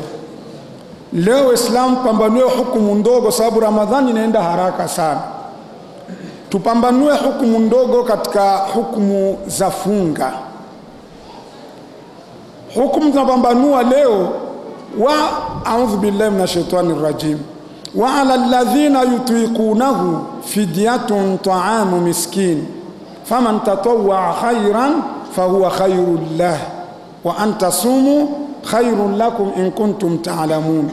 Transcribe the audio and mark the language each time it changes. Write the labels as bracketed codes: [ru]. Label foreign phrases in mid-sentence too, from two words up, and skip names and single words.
[sw] Leo Islam pambanue hukumu ndogo, sababu Ramadhani inaenda haraka sana. Tupambanue hukumu ndogo katika hukumu za funga. Hukumu tunapambanua leo, [ar] وأعوذ بالله من الشيطان الرجيم وعلى الذين يطيقونه فدية طعام مسكين فمن تطوع خيرا فهو خير له وأن تصوموا خير لكم إن كنتم تعلمون.